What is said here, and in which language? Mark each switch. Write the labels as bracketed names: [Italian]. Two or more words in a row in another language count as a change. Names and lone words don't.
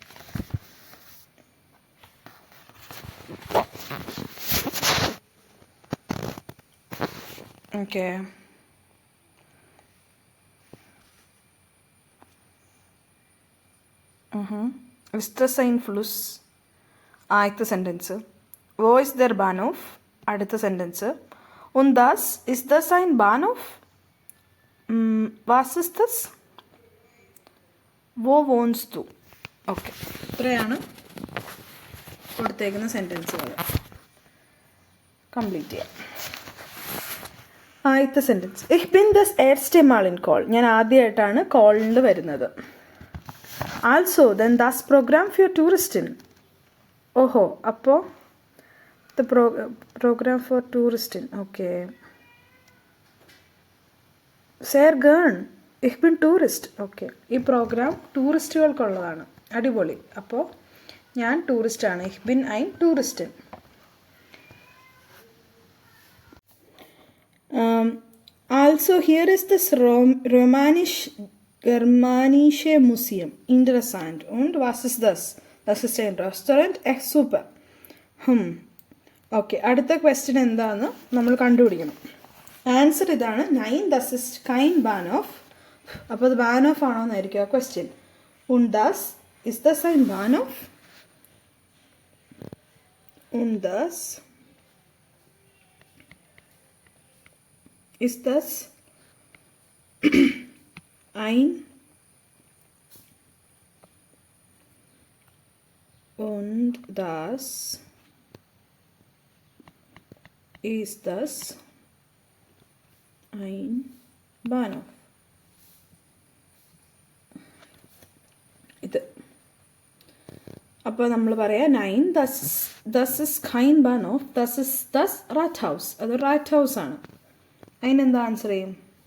[Malayalam] ഓക്കെ. [German] Ist das ein Fluss? [Malayalam] ആദ്യത്തെ സെൻറ്റൻസ്. [German] Wo ist der Bahnhof? [Malayalam] അടുത്ത സെൻറ്റൻസ്. [German] Und das, ist das ein Bahnhof? Was ist das? Wo wohnst du? [Malayalam] ഓക്കെ. ഇത്രയാണ് കൊടുത്തേക്കുന്ന സെൻറ്റൻസുകൾ. കംപ്ലീറ്റ് ചെയ്യാം. ആദ്യത്തെ സെൻറ്റൻസ്. [German] Ich bin das erste Mal in Call. [Malayalam] ഞാൻ ആദ്യമായിട്ടാണ് കോളിൽ വരുന്നത്. [German] Also, then das Programm für Touristen. [Malayalam] ഓഹോ, അപ്പോൾ [English] the program for Touristen. Okay. [German] Sehr gern. Ich bin Tourist. [Malayalam] ഓക്കെ. ഈ പ്രോഗ്രാം ടൂറിസ്റ്റുകൾക്കുള്ളതാണ്. അടിപൊളി. അപ്പോൾ ഞാൻ ടൂറിസ്റ്റാണ്. [German] Ich bin ein Touristin. Also, hier ist das Romanisch-Germanische Museum. Interessant. Und was ist das? Das ist ein Restaurant. Echt super. [Malayalam] ഓക്കെ. അടുത്ത ക്വസ്റ്റ്യൻ എന്താണെന്ന് നമ്മൾ കണ്ടുപിടിക്കണം. ആൻസർ ഇതാണ്. 9, [German] das ist kein Bahnhof. [Malayalam] അപ്പോൾ അത് ബാനോഫ് ആണോ എന്നായിരിക്കും ആ ക്വസ്റ്റ്യൻ. [German] Und das, ist das ein Bahnhof? Und das, ist das ein und das ist das ein Bahnhof. [Malayalam] ഇത് അപ്പോൾ നമ്മൾ പറയാം 9, [German] das ist kein Bahnhof, das ist das Rathaus. [Malayalam] അത് റാറ്റ് ഹൗസ് ആണ്. അതിനെന്താ ആൻസർ ചെയ്യും?